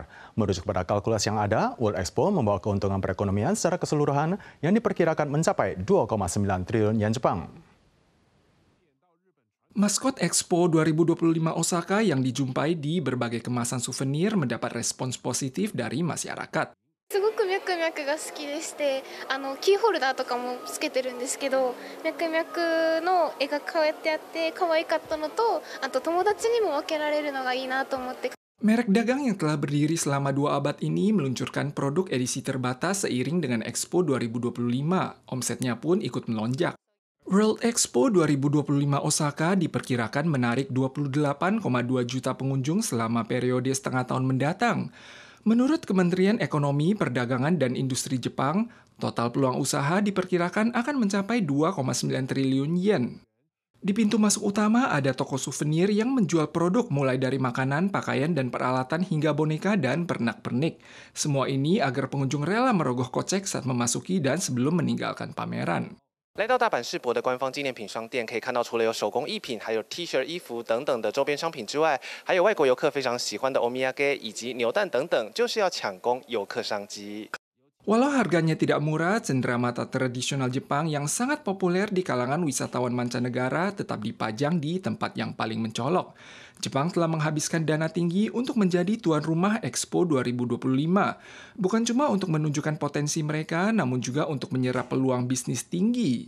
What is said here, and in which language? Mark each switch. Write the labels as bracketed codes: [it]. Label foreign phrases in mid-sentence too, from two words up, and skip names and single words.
[id] Merujuk pada kalkulasi yang ada, World Expo membawa keuntungan perekonomian secara keseluruhan yang diperkirakan mencapai 2,9 triliun yen Jepang. Maskot Expo 2025 Osaka yang dijumpai di berbagai kemasan souvenir mendapat respons positif dari masyarakat. [ja] すごくミャクミャクが好きでして、キーホルダーとかもつけてるんですけど、ミャクミャクの絵がこうやってあって可愛かったのと、あと友達にも分けられるのがいいなと思って。 [id] Merek dagang yang telah berdiri selama 2 abad ini meluncurkan produk edisi terbatas seiring dengan Expo 2025. Omsetnya pun ikut melonjak. World Expo 2025 Osaka diperkirakan menarik 28,2 juta pengunjung selama periode setengah tahun mendatang. Menurut Kementerian Ekonomi, Perdagangan, dan Industri Jepang, total peluang usaha diperkirakan akan mencapai 2,9 triliun yen. Di pintu masuk utama ada toko souvenir yang menjual produk mulai dari makanan, pakaian, dan peralatan hingga boneka dan pernak-pernik. Semua ini agar pengunjung rela merogoh kocek saat memasuki dan sebelum meninggalkan pameran. [zh] 来到大阪世博的官方纪念品商店，可以看到除了有手工艺品，还有 T 恤、衣服等等的周边商品之外，还有外国游客非常喜欢的 omiyage 以及扭蛋等等，就是要抢攻游客商机。 [id] Walau harganya tidak murah, cenderamata tradisional Jepang yang sangat populer di kalangan wisatawan mancanegara tetap dipajang di tempat yang paling mencolok. Jepang telah menghabiskan dana tinggi untuk menjadi tuan rumah Expo 2025. Bukan cuma untuk menunjukkan potensi mereka, namun juga untuk menyerap peluang bisnis tinggi.